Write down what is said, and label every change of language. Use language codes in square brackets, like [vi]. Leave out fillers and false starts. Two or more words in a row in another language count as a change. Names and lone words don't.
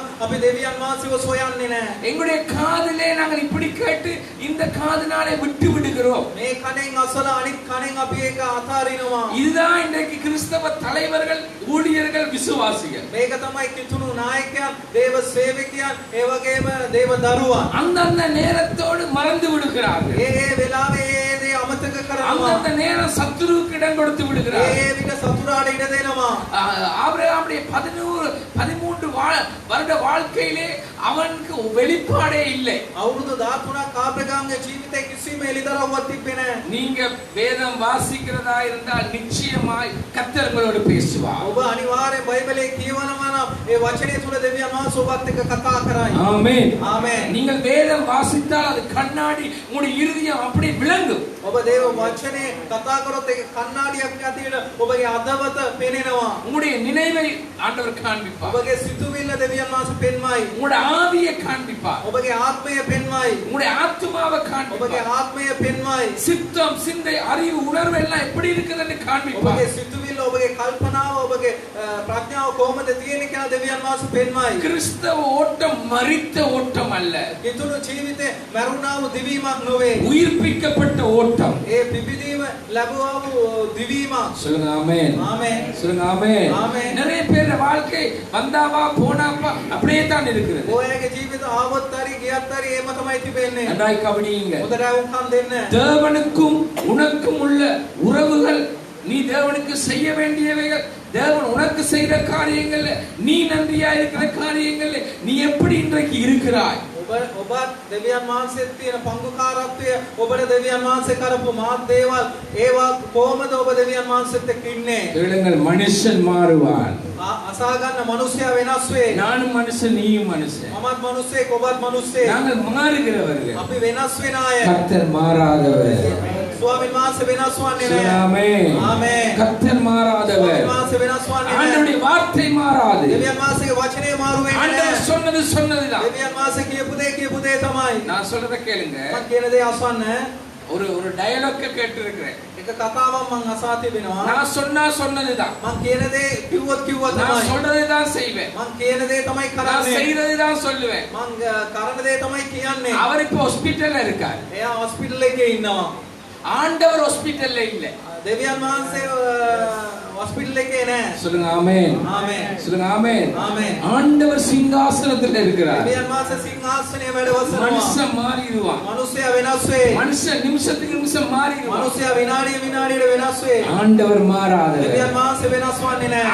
[si] අපි දෙවියන් වහන්සේව සොයන්නේ නැහැ. [ta] எங்களுடைய காதிலே நாங்கள் இப்படி கேட்டு இந்த காதினாலே விட்டு விடுகிறோம். [si] මේ කණෙන් අසලා අනිත් කණෙන් අපි ඒක අතාරිනවා. [ta] இதுதான் இன்றைக்கு கிறிஸ்தவ தலைவர்கள், ஊழியர்கள், விசுவாசிகள். [si] මේක තමයි කිතුණු නායකයන්, දේව සේවකයන්, ඒ වගේම දේව දරුවන්. [ta] அந்தந்த நேரத்தோடு மறந்து விடுகிறார்கள். [si] ඒ වෙලාවේ ඒ දේ අමතක කරනවා. [ta] அந்தந்த நேரம் சத்துருவுக்கு இடம் கொடுத்து விடுகிறார்கள். [si] ඒ විට සතුරාට ඉඩ දෙනවා. [ta] ஆபிரகாமுடைய 13 வருட வாழ்க்கையிலே அவனுக்கு வெளிப்பாடே இல்லை. [si] අවුරුදු 13ක් ආබ්‍රහාම්ගේ ජීවිතේ කිසිම එළිදරව්වක් තිබ්බේ නැහැ. [ta] நீங்க வேதம் வாசிக்கிறதா இருந்தால் நிச்சயமாய் கர்த்தர் உங்களோடு பேசுவார். [si] ඔබ අනිවාර්යෙන් බයිබලේ කියවනවා නම් ඒ වචනේ තුල දෙවියන් වහන්සේ ඔබත් එක්ක කතා කරයි. [ta] ஆமென். [si] ආමෙන්. [ta] நீங்கள் வேதம் வாசித்தால் அது கண்ணாடி உங்களுடைய இருதயம் அப்படியே விளங்கும். [si] ඔබ දේව වචනේ කතා කරොත් ඒක කණ්ණාඩියක් ඇතියට ඔබගේ අදවත පෙනෙනවා. [ta] உங்களுடைய நினைவை ஆண்டவர் காண்பிப்பார். [si] ඔබගේ සිතුවිල්ල දෙවියන් වහන්සේ පෙන්වයි. [ta] உங்களுடைய ஆவியை காண்பிப்பார். [si] ඔබගේ ආත්මය පෙන්වයි. [ta] உங்களுடைய ஆத்துமாவை [si] ඔබගේ [ta] காண்பிப்பார். [si] ආත්මය පෙන්වයි. [ta] சித்தம், சிந்தை, அறிவு, உணர்வு எல்லாம் எப்படி இருக்குதுன்னு காண்பிப்பார். [si] ඔබගේ සිතුවිල්ල, ඔබගේ කල්පනාව, ඔබගේ ප්‍රඥාව කොහොමද තියෙන්නේ කියලා දෙවියන් වහන්සේ පෙන්වයි. [ta] கிறிஸ்தவ ஓட்டம் மரித்த ஓட்டம் அல்ல. [si] කිතුණු ජීවිතේ මරුණා වූ දිවීමක් නොවේ. [ta] உயிர்ப்பிக்கப்பட்ட ஓட்டம். [si] ඒ පිබිදීම ලැබුවා වූ දිවීමක්. [ta] சொல்லுங்க ஆமென். [si] ආමෙන්. [ta] சொல்லுங்க ஆமென். ஆமென். நிறைய பேர் வாழ்க்கை வந்தாவா போனாவா அப்படியே தான் இருக்குது. [si] ඔයගේ ජීවිත ආවොත් හරි ගියත් හරි ඒම තමයි තිබෙන්නේ. [ta] நன்றாய் கவனியுங்க. [si] හොඳට වුන්කම් දෙන්න. [ta] தேவனுக்கும் உனக்கும் உள்ள உறவுகள், நீ தேவனுக்கு செய்ய வேண்டியவைகள், தேவன் உனக்கு செய்த காரியங்கள், நீ நன்றியா இருக்கிற காரியங்கள், நீ எப்படி இன்றைக்கு இருக்கிறாய்? [si] ඔබත් දෙවියන් වහන්සේත් තියෙන පංගුකාරත්වය, ඔබට දෙවියන් වහන්සේ කරපු මාත් දේවල්, ඒවා කොහොමද ඔබ දෙවියන් වහන්සේත් එක්ක ඉන්නේ? [ta] கேளுங்கள், மனுஷன் மாறுவான். [si] අසා ගන්න මිනිසයා වෙනස් වේ. [ta] நானும் மனுஷன், நீயும் மனுஷன். [si] මමත් මිනිසෙක්, ඔබත් මිනිසෙක්. [ta] நாங்கள் மாறுகிறவர்கள். [si] අපි වෙනස් වෙන අය. [ta] கர்த்தர் மாறாதவர். [si] ස්වාමීන් වහන්සේ වෙනස් වන්නේ නැහැ. [ta] ஆமென். [si] ආමෙන්. [ta] கர்த்தர் மாறாதவர். [si] ස්වාමීන් වහන්සේ වෙනස් වන්නේ නැහැ. [ta] ஆண்டவருடைய வார்த்தை மாறாது. [si] දෙවියන් වහන්සේගේ වචනේ මාරු වෙන්නේ [ta] ஆண்டவர் [si] නැහැ. [ta] சொன்னது சொன்னதுதான். [si] දෙවියන් වහන්සේ කියපු දේ තමයි. [ta] நான் சொல்றத கேளுங்க. [si] මම කියන දේ අසන්න. [ta] ஒரு டயலாக் கேட்டு இருக்கிறேன். [si] එක කතාවක් මම අසා තිබෙනවා. [ta] நான் சொன்னா சொன்னதுதான். [si] මම කියන දේ කිව්වා [ta] நான் [si] තමයි. [ta] சொல்றதை தான் செய்வேன். [si] මම කියන දේ තමයි [ta] நான் [si] කරන්නේ. [ta] செய்யறதை தான் சொல்லுவேன். [si] මම කරන දේ තමයි කියන්නේ. [ta] அவர் இப்ப ஹாஸ்பிடல்ல இருக்கார். [si] එයා හොස්පිටල් එකේ ඉන්නවා. [ta] ஆண்டவர் ஹாஸ்பிடல்ல இல்ல. [si] දෙවියන් වහන්සේ හොස්පිටල් එකේ නෑ. [ta] சொல்லுங்க ஆமென். [si] ආමේන්. [ta] சொல்லுங்க ஆமென். [si] ආමේன். [ta] ஆண்டவர் சிங்காசனத்தில் இருக்கிறார். [si] දෙවියන් වහන්සේ සිංහාසනයේ වැඩ වසනවා. [ta] மனுஷன் மாறிடுவான். [si] මනුස්සයා වෙනස් වේ. [ta] மனுஷன் நிமிஷத்துக்கு நிமிஷம் மாறிடுவான். [si] මනුස්සයා විනාඩියට වෙනස් වේ. [ta] ஆண்டவர் மாறாதவர். [si] දෙවියන් වහන්සේ වෙනස් වන්නේ නෑ.